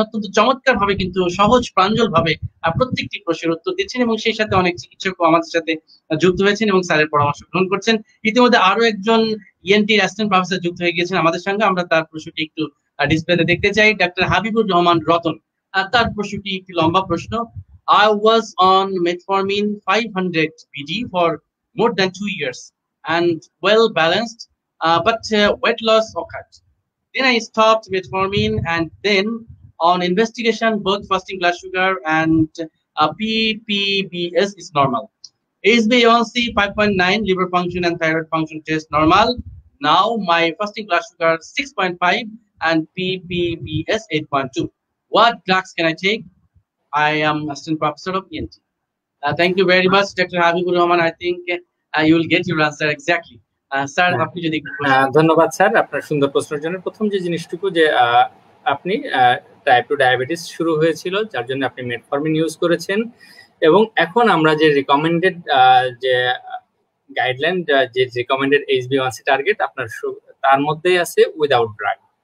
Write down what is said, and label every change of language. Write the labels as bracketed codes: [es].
[bn] অত্যন্ত চমৎকার ভাবে কিন্তু সহজ প্রাঞ্জল ভাবে প্রত্যেকটি প্রশ্নের উত্তর দিচ্ছেন, এবং সেই সাথে অনেক চিকিৎসকও আমাদের সাথে যুক্ত হয়েছেন এবং স্যারের পরামর্শ গ্রহণ করছেন। ইতিমধ্যে আরো একজন ইএনটি অ্যাসিস্ট্যান্ট প্রফেসর যুক্ত হয়ে গিয়েছেন আমাদের সঙ্গে। আমরা তার প্রশ্নটি একটু ডিসপ্লেতে দেখতে চাই। ডাক্তার হাবিবুর রহমান রতন, তার প্রশ্নটি একটি লম্বা প্রশ্ন। [en] I was on metformin 500 BD for more than 2 years and well balanced, but weight loss occurred. Then I stopped metformin, and then on investigation, both fasting blood sugar and PPBS is normal. HbA1c 5.9, liver function and thyroid function test normal. Now my fasting blood sugar 6.5 and ppbs 8.2. What drugs can I take? I am assistant professor of ENT. Thank you very much, Dr. Habibur Rahman. I think you will get your answer exactly. [bn] Sir, আপনি যদি ধন্যবাদ sir আপনার সুন্দর প্রশ্নের জন্য। প্রথম যে জিনিসটুকু যে আপনি টাইপ 2 ডায়াবেটিস শুরু হয়েছিল যার জন্য আপনি মেটফরমিন ইউজ করেছেন, এবং এখন আমরা যে রিকমেন্ডেড যে গাইডলাইন যে রিকমেন্ডেড HbA1c টার্গেট আপনার তার মধ্যেই আছে উইদাউট ড্রাগ।